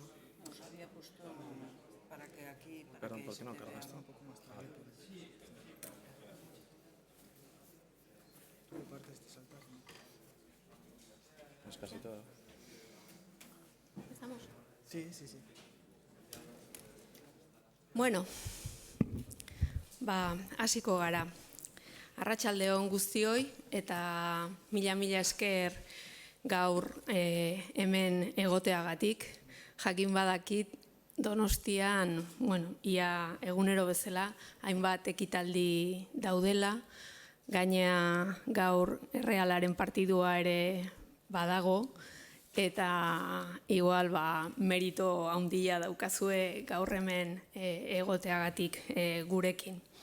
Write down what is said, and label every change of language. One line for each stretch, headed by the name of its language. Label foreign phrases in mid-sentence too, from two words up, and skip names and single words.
Spanish: Nos había puesto para que aquí... Perdón, ¿por qué no cargas esto? Un poco más tarde. ¿Tú qué partes te saltas? Es casi todo. ¿Estamos? Sí, sí, sí.
Basque: Bueno, hasiko gara. Arratsaldeon guztioi eta mila esker gaur hemen egoteagatik. Jakin badakit Donostian, ia egunero bezala, hainbat ekitaldi daudela, gainea gaur Errealaren partidua ere badago, eta igual merito handia daukazue gaur hemen egoteagatik gurekin.